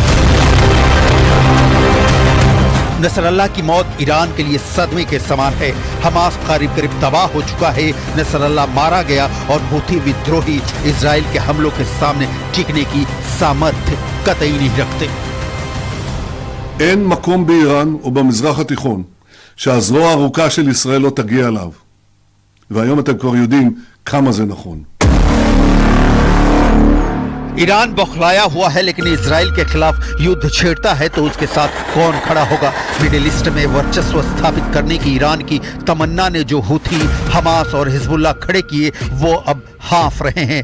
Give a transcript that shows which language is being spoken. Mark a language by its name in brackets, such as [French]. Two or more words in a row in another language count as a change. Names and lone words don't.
[Hindi] नसरल्लाह की मौत ईरान के लिए सदमे के समान है। हमास करीब करीब तबाह हो चुका है। नसरल्लाह मारा गया और हूथी विद्रोही इजराइल के हमलों के सामने टिकने की सामर्थ्य कतई नहीं रखते। [Hebrew] אין מקום באיראן או במזרח התיכון שהזרוע הארוכה של ישראל לא תגיע אליו. והיום אתם כבר יודעים כמה זה נכון. [Hindi] ईरान बौखलाया हुआ है, लेकिन इजराइल के खिलाफ युद्ध छेड़ता है तो उसके साथ कौन खड़ा होगा? मिडिल ईस्ट में वर्चस्व स्थापित करने की ईरान की तमन्ना ने जो हूथी, हमास और हिजबुल्लाह खड़े किए, वो अब हाँफ रहे हैं।